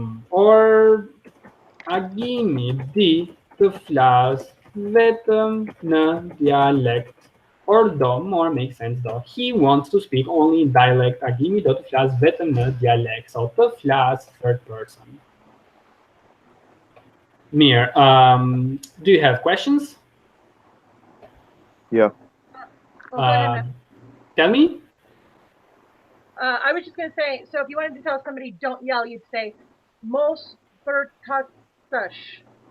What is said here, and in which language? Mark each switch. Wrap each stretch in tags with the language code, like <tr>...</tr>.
<sq>Or agimi di të flas vetëm në dialekt.</sq> <en>Or do, more makes sense though. He wants to speak only in dialect.</en> <sq>Agimi do të flas vetëm në dialekt.</sq> <en>So të flas third person. Mir, do you have questions? Yeah. Tell me. I was just going to say, so if you wanted to tell somebody don't yell, you'd say,</en> <sq>mos bërtasësh.</sq>